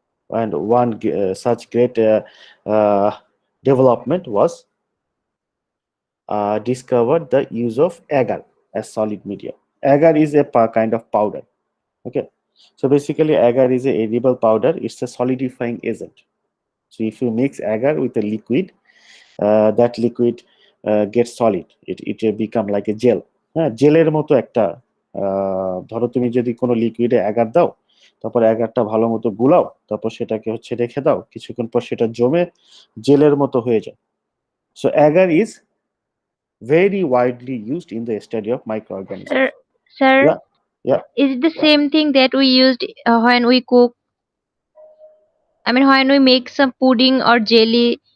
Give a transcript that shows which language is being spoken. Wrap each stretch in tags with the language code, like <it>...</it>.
<en>And one such great development was discovered the use of agar as solid media. Agar is a kind of powder. Okay, so basically agar is a edible powder. It's a solidifying agent. So if you mix agar with a liquid, that liquid gets solid. It become like a gel.</en> <bn>হ্যাঁ, জেলের মতো একটা, ধরো তুমি যদি কোনো লিকুইডে Agar দাও, তারপর অ্যাগারটা ভালো মতো গুলাও, তারপর সেটাকে হচ্ছে রেখে দাও, কিছুক্ষণ পর সেটা জমে জেলের মতো হয়ে যায়।</bn> <en>So agar is very widely used in the study of microorganisms. Sir, Yeah, yeah. is it the same thing that we used when we cook? I mean, when we make some pudding or jelly,</en>